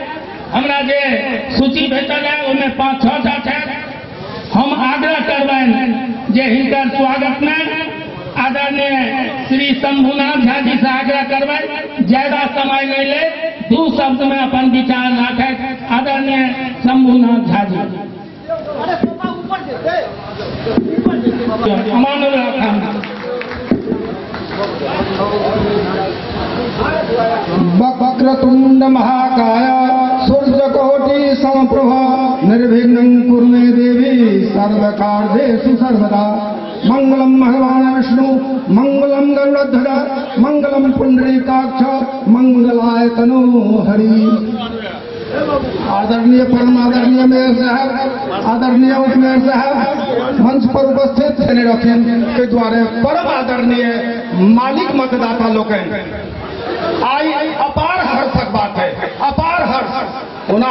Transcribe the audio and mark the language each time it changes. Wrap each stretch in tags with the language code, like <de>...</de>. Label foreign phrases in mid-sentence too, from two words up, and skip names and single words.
<mai>हमरा जे सूची भेटल है ओहिमे 5-6 टा छथि। हम आग्रह करबनि जे हिनकर स्वागत में आदरणीय श्री शंभुनाथ झा जी से आग्रह करबनि ज्यादा समय नहीं ले, 2 शब्द में अपन विचार रखैत आदरणीय शंभुनाथ झा जी। अमानुल</mai> <sa>वक्रतुंड महाकाय सूर्यकोटि समप्रभ निर्विघ्नं कुरु मे देवी सर्वकार्येषु सर्वदा। मंगलम भगवान विष्णु मंगलम गरुड़ध्वज मंगलम पुंडरीकाक्ष मंगलाय तनो हरि।</sa> <mai>आदरणीय परम आदरणीय मेयर साहब, आदरणीय उप मेयर साहब मंच पर उपस्थित रहने रखें के द्वारा परम आदरणीय मालिक मतदाता लोग आई अपार हर्षक बात है, अपार हर्ष होना।</mai>